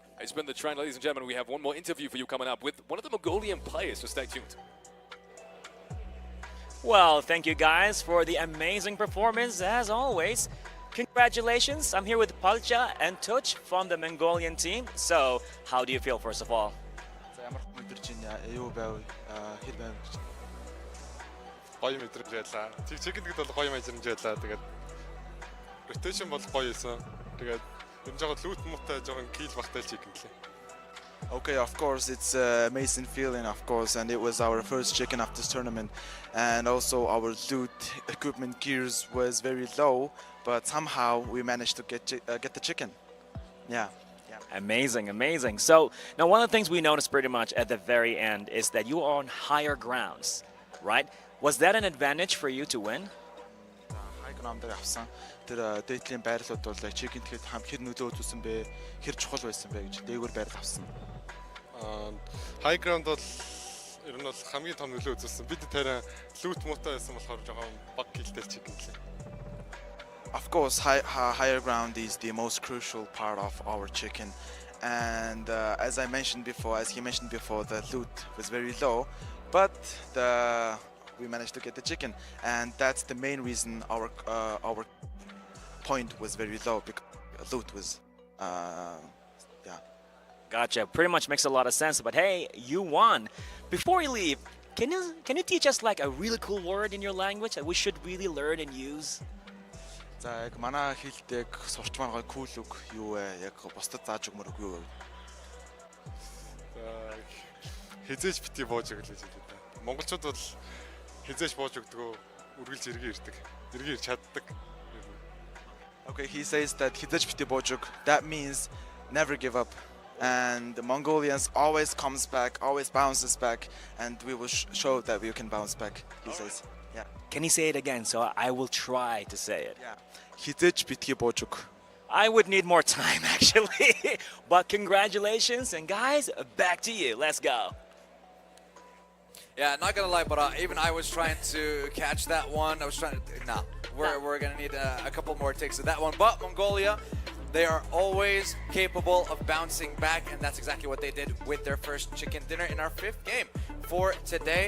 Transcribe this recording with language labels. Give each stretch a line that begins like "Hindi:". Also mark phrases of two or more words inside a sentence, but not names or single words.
English: It's been the trend, ladies and gentlemen. We have one more interview for you coming up with one of the Mongolian players, so stay tuned. Well, thank you guys for the amazing performance as always. Congratulations, I'm here with Pubg and Tuch from the Mongolian team. So, how do you feel first of all?
Mongolian: Гоё мэдрэмж байлаа. Чигэнд бол гоё мэдрэмж байлаа. Тэгээд rotation бол гоё байсан. Тэгээд энэ жоохон лут муутай жоохон kill багтай чигэнд лээ.
English: Okay, of course, it's an amazing feeling, of course, and it was our first chicken of this tournament, and also our loot equipment gears was very low, but somehow we managed to get the chicken. Yeah. Amazing, amazing. So now one of the things we noticed pretty much at the very end is that you are on higher grounds, right? Was that an advantage for you to win? High ground
Mongolian: дээр авсан. Тэр дээдлийн байрлууд бол chicken тэгэхэд хэр нөлөө үзүүлсэн бэ? Хэр чухал байсан бэ гэж дээгүүр байрал авсан.
English: High ground
Mongolian: бол ер нь бол хамгийн том нөлөө үзүүлсэн. Бид тэрэ loot муутай байсан болохоор жоохон баг киллтэй chicken лээ.
English: Of course, higher ground is the most crucial part of our chicken, and as he mentioned before, the loot was very low, but we managed to get the chicken, and that's the main reason our point was very low, because loot was Gotcha. Pretty much makes a lot of sense. But hey, you won. Before you leave, can you teach us like a really cool word in your language that we should really learn and use?
Mongolian: За яг манай хэлдэг сурч байгаа cool үг юу вэ? Яг бусдад зааж өгмөр үг юу вэ? За хизээж бити бууж өглөө гэж хэлээ. Монголчууд бол хизээж бууж өгдөг, үргэлж эргэн ирдэг. Эргэн ирж чаддаг.
English: Okay, he says that
Mongolian: хизээж бити бууж өг.
English: That means never give up. And the Mongolians always comes back, always bounces back, and we will show that we can bounce back, he says. Yeah. Can you say it again so I will try to say it? Yeah.
Mongolian: Хизээж битгий бууж өг.
English: I would need more time actually. But congratulations, and guys, back to you. Let's go. Yeah, not gonna lie, but even I was trying to catch that one. I was trying to, we're gonna need a couple more takes of that one. But Mongolia, they are always capable of bouncing back, and that's exactly what they did with their first chicken dinner in our 5th game for today.